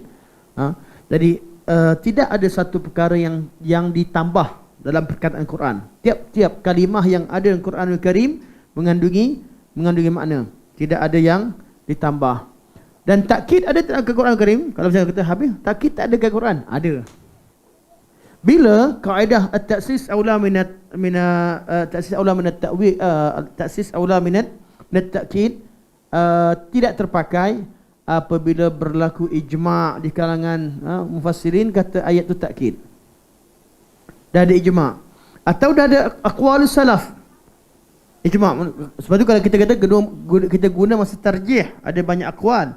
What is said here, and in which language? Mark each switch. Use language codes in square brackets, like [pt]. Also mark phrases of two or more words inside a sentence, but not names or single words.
[ms] Jadi tidak ada satu perkara yang ditambah dalam perkataan Quran. Tiap-tiap kalimah yang ada dalam Quranul Karim mengandungi makna. Tidak ada yang ditambah. Dan takkid ada dalam Quran Karim. Kalau misalnya kata habis, takkid tak ada dalam Quran. Ada. Bila kaedah [ar] التأسيس أولى من التأسيس أولى من التأويل التأسيس أولى من التأكيد [ms] tidak terpakai apabila berlaku ijma' di kalangan mufassirin kata ayat tu takkid. Dah ada ijma'. Atau dah ada [ar] أقوال السلف. [ms] Ijma'. Sebab tu kalau kita kata kita guna masa tarjih, ada banyak aqwal.